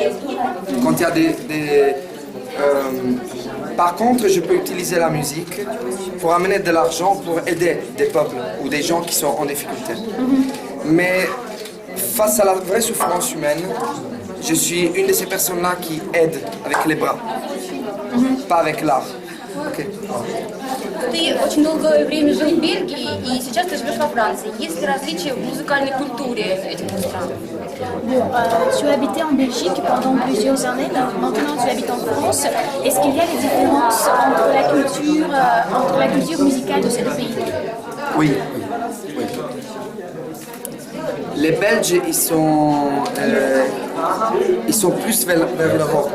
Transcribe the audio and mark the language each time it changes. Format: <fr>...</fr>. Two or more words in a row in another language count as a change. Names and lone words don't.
<fr>Quand il y a par contre, je peux utiliser la musique pour amener de l'argent pour aider des peuples ou des gens qui sont en difficulté. Mais face à la vraie souffrance humaine, je suis une de ces personnes-là qui aide avec les bras, pas avec l'art. Okay.</fr> <ru>Ты очень долгое время жил в Бельгии, и сейчас ты живешь во Франции. Есть ли различия в музыкальной культуре этих двух стран?</ru> <fr>Bon, tu as habité en Belgique pendant plusieurs années, maintenant tu habites en France. Est-ce qu'il y a des différences entre la culture musicale de ces deux pays? Oui. Les Belges, ils sont plus vers le rock.</fr>